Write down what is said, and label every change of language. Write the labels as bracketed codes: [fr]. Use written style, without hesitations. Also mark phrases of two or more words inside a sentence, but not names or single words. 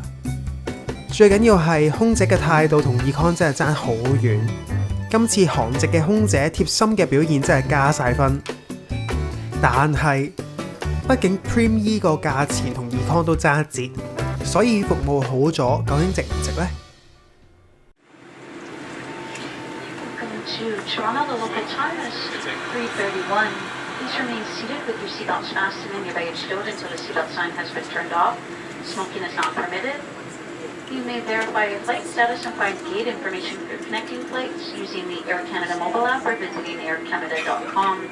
[yue] 最緊要係空姐嘅態度同 Econ 真係爭好遠。今次航直嘅空姐貼心嘅表現真係加晒分。但係畢竟 Prim E 個價錢同 Econ 都爭一截。所以服務好咗，究竟值唔值呢？ [en] Welcome to Toronto. The local time is 3:31. Please remain seated with your seatbelts fastened and your baggage stowed until the seatbelt sign has been turned off. Smoking is not permitted. You may verify your flight status and find gate information for connecting flights using the Air Canada mobile app or visiting aircanada.com.